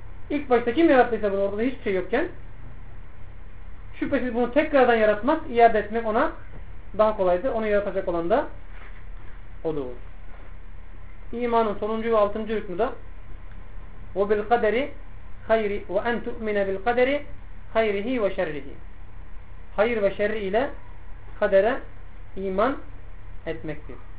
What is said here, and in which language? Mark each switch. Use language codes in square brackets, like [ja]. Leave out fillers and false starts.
[tr] İlk başta kim yarattıysa bunu, ortada hiçbir şey yokken, şüphesiz bunu tekrardan yaratmak, iade etmek ona daha kolaydır. Onu yaratacak olan da O'dur. İmanın sonuncu ve altıncı hükmü de [ar] وَبِالْقَدَرِ خَيْرِ وَاَنْ تُؤْمِنَ بِالْقَدَرِ خَيْرِهِ وَشَرِّهِ. [tr] Hayır ve şerri ile kadere iman etmektir.